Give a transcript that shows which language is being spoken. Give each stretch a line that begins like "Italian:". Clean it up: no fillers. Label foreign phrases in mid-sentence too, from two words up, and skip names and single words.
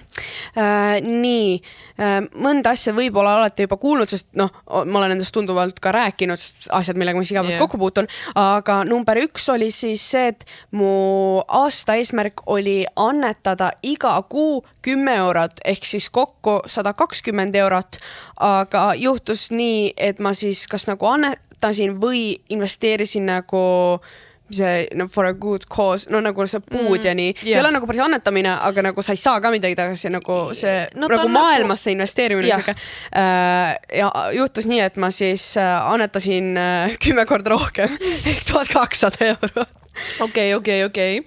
Estonian: Nii, mõnda asja võib-olla olete juba kuulnud, sest ma olen endast tunduvalt ka rääkinud, asjad, millega ma iga päev kokku puutun, aga number 1 oli siis see, et mu aasta eesmärk oli annetada iga kuu 10 eurot, ehk siis kokku 120 eurot, aga juhtus nii, et ma siis kas nagu annetasin või investeerisin nagu see
English: for a good cause,
Estonian: nagu see puud ja nii. See ei ole nagu päris annetamine, aga nagu sa ei saa ka midagi tagasi, nagu see nagu maailmasse investeerimine. Ja juhtus nii, et ma siis annetasin 10 korda rohkem, ehk 1200 eurot. Okei.